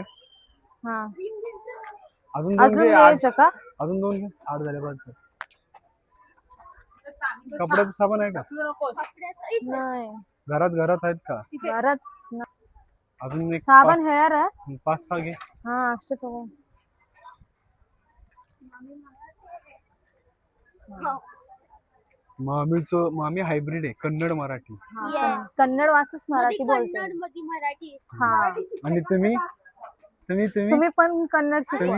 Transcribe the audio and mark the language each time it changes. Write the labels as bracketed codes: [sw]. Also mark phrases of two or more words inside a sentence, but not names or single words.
[mr] हा अजून 2 अजून घे. घ्यायचं का? अजून 2 घे. 8 झाले बस. कपड्याचं साबण आहे का नाही घरात आहेत का? घरात अजून एक साबण हेअर आहे. 5-6 घे. [kn] ಹಾ ಅಷ್ಟೇ ತಗೋ. [mr] मामी हायब्रिड आहे, कन्नड मराठी. कन्नड वाचच मराठी बोलते. मध्ये मराठी. हा आणि तुम्ही तुम्ही पण कन्नड शिकवा.